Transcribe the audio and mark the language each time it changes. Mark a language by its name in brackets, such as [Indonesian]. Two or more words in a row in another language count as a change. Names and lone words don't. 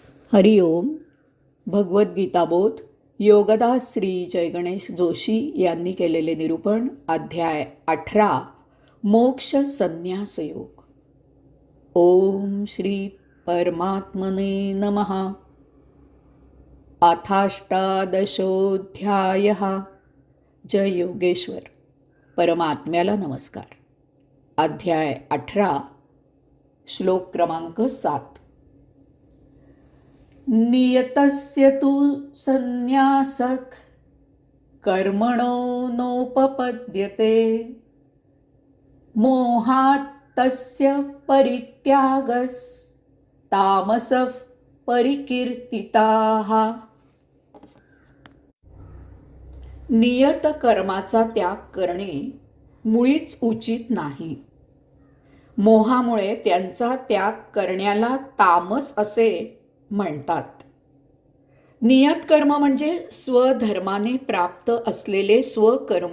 [Marathi] हरिओम. भगवद्गीताबोध योगदास श्री जयगणेश जोशी यांनी केलेले निरूपण. अध्याय 18 मोक्ष संन्यास योग. [Sanskrit] ओम श्री परमात्मने नमः. अथाष्टादशोऽध्यायः. [Marathi] जय योगेश्वर. परमात्म्याला नमस्कार. अध्याय 18 श्लोक क्रमांक 7. [Sanskrit] नियतस्य तु संन्यासः कर्मणो नोपपद्यते मोहात् तस्य परित्यागस् तामसः परिकीर्तिताः. [Marathi] नियत कर्माचा त्याग करणे मुळीच उचित नाही. मोहामुळे त्यांचा त्याग करण्याला तामस असे म्हणतात. नियत कर्म म्हणजे स्वधर्माने प्राप्त असलेले स्वकर्म.